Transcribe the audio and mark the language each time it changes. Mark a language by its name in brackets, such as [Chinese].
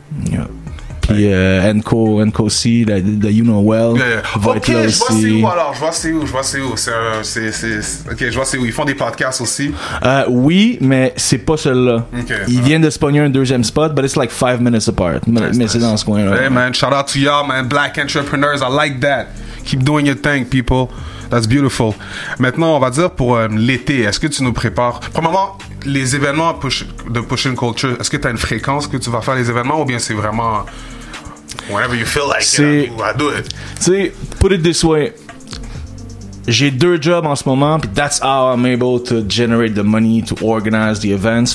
[English] Yeah. Puis NCO C, the You Know Well. [French] Ok, je vois c'est où alors. Je vois c'est où. Ok, je vois c'est où. Ils font des podcasts aussi. Oui, mais c'est pas celui-là. [English] Okay, [French] Ils viennent de se pogner un deuxième spot, [English] but it's like 5 minutes apart. [French] Mais c'est dans ce coin-là. [English] Hey man, shout out to y'all, man. Black entrepreneurs, I like that. Keep doing your thing, people. That's beautiful. [French] Maintenant, on va dire pour l'été, est-ce que tu nous prépares? Premièrement, les événements de Pushing Culture, est-ce que tu as une fréquence que tu vas faire les événements ou bien c'est vraiment [English] whenever you feel like it, I do it? [French] Tu sais, [English] put it this way. [French] J'ai 2 jobs en ce moment, puis [English] that's how I'm able to generate the money to organize the events.